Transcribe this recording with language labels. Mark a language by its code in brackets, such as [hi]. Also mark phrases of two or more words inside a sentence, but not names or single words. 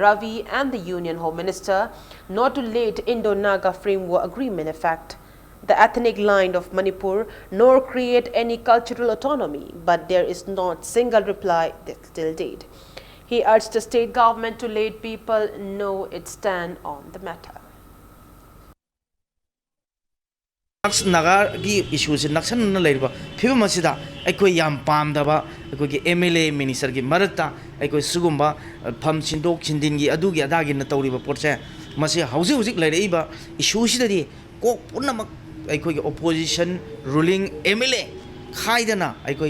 [en] Ravi and the Union Home Minister not to let Indo-Naga Framework Agreement affect the ethnic line of Manipur nor create any cultural autonomy, but there is not single reply till date. He urged the state government to let people know its stand on the matter. [mni] Naga gi issues naksan na leiba phiba masida aikoi yam pamdaba aikoi gi [en] MLA minister [mni] gi marakta aikoi sugumba pham chindok chindin gi adu gi adagi na tawriba porche masi hauji hauji leireiba issue sidadi ko punamak aikoi gi [en] opposition ruling MLA [mni] khaidana aikoi